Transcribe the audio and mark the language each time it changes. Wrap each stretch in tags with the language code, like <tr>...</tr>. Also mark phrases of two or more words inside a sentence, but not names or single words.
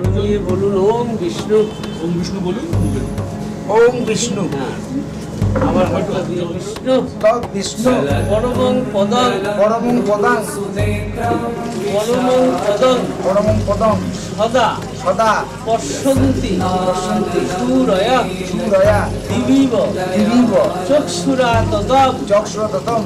<bn>মিলিয়ে বলুন</bn> <sa>ওম বিষ্ণু। ওম বিষ্ণু</sa> <bn>বলুন।</bn> <sa>ওম বিষ্ণু</sa> <bn>হ্যাঁ, আবার হাতটা দিয়ে বিষ্ণু।</bn> <sa>তৎ বিষ্ণু পরমং পদং পরমং পদাং পরমং পদং পরমং পদং সদা সদা পশ্যন্তি পশ্যন্তি সুরয়া সুরয়া দিবিব দিবিব চক্ষুরা তদম চক্রততম</sa>